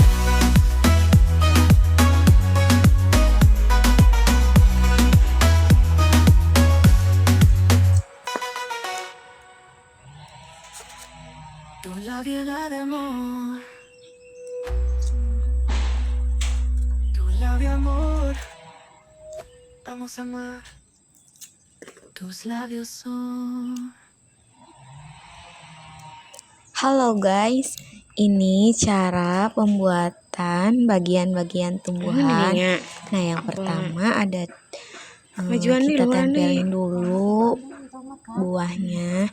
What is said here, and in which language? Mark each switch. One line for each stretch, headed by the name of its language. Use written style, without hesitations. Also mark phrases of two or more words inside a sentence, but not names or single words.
Spanish: Tu labio de amor. Tu labio amor. Vamos a amar. Tus labios son.
Indonesian: Halo guys, ini cara pembuatan bagian-bagian tumbuhan. Nah, yang pertama ada kita tempelin dulu buahnya.